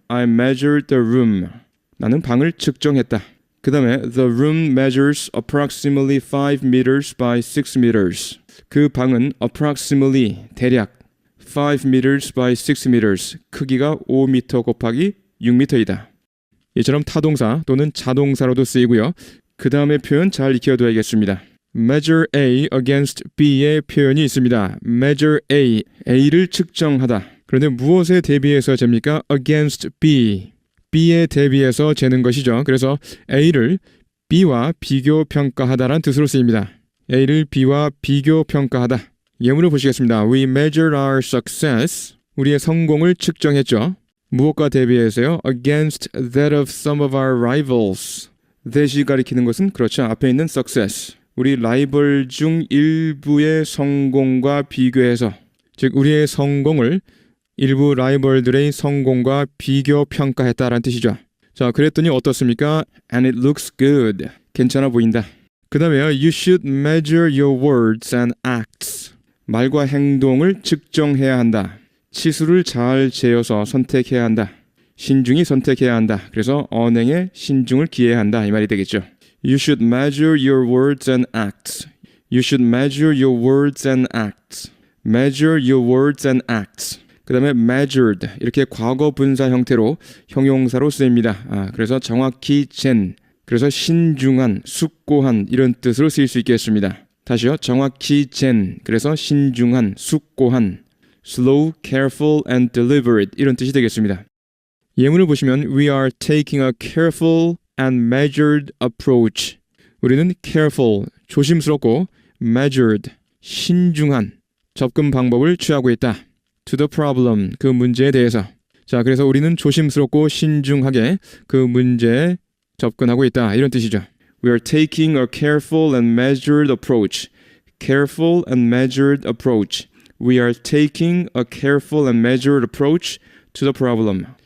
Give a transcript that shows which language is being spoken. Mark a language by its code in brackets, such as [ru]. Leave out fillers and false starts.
[en] I measured the room. [ko] 나는 방을 측정했다. 그 다음에 [en] The room measures approximately 5 meters by 6 meters. [ko] 그 방은 [en] approximately [ko] 대략 [en] 5 meters by 6 meters. [ko] 크기가 5m 곱하기 6m이다. 이처럼 타동사 또는 자동사로도 쓰이고요. 그 다음에 표현 잘 익혀둬야겠습니다. [en] Measure A against B [ko] 의 표현이 있습니다. [en] Measure A, [ko] A를 측정하다. 그런데 무엇에 대비해서 잽니까? [en] Against B. [ko] B에 대비해서 재는 것이죠. 그래서 A를 B와 비교 평가하다란 뜻으로 쓰입니다. A를 B와 비교 평가하다. 예문을 보시겠습니다. [en] We measured our success. [ko] 우리의 성공을 측정했죠. 무엇과 대비해서요? [en] Against that of some of our rivals. [ko] that이 가리키는 것은 그렇죠. 앞에 있는 success. 우리 라이벌 중 일부의 성공과 비교해서, 즉 우리의 성공을 일부 라이벌들의 성공과 비교 평가했다라는 뜻이죠. 자, 그랬더니 어떻습니까? [en] And it looks good. [ko] 괜찮아 보인다. 그 다음에요. [en] You should measure your words and acts. [ko] 말과 행동을 측정해야 한다. 치수를 잘 재어서 선택해야 한다. 신중히 선택해야 한다. 그래서 언행에 신중을 기해야 한다. 이 말이 되겠죠. [en] You should measure your words and acts. You should measure your words and acts. Measure your words and acts. [ko] 그 다음에 measured 이렇게 과거 분사 형태로 형용사로 쓰입니다. 그래서 정확히 잰, 그래서 신중한, 숙고한 이런 뜻으로 쓰일 수 있겠습니다. 다시요. 정확히 잰, 그래서 신중한, 숙고한, [en] slow, careful and deliberate [ko] 이런 뜻이 되겠습니다. 예문을 보시면 [en] We are taking a careful and measured approach. [ko] 우리는 [en] careful, [ko] 조심스럽고 measured, 신중한 접근 방법을 취하고 있다. [en] To the problem, [ko] 그 문제에 대해서. 자, 그래서 우리는 조심스럽고 신중하게 그 문제에 접근하고 있다. 이런 뜻이죠. [en] We are taking a careful and measured approach. Careful and measured approach. We are taking a careful and measured approach to the problem.